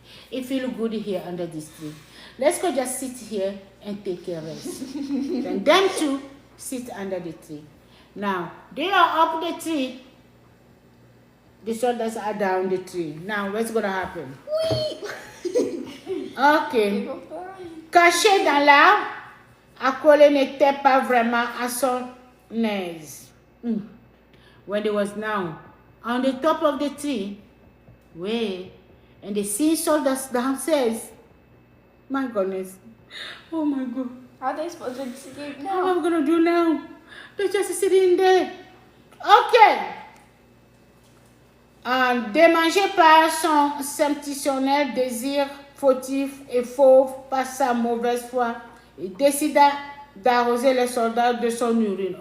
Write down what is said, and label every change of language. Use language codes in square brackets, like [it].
[en] It feels good here under this tree. Let's go just sit here and take a rest. Then them too sit under the tree. Now, they are up the tree. The soldiers are down the tree. Now, what's going to happen? Ok. [fr] Caché dans l'arbre, Aquele n'était pas vraiment à son aise. [en] When they was now on the top of the tree, and they see soldiers downstairs. My goodness. Oh my God. How are they supposed to escape now? What am I going to do now? They're just sitting there. Okay. [fr] Démangé par son substitutionnel désir fautif et fauve par sa mauvaise foi, il décida d'arroser les soldats de son urine.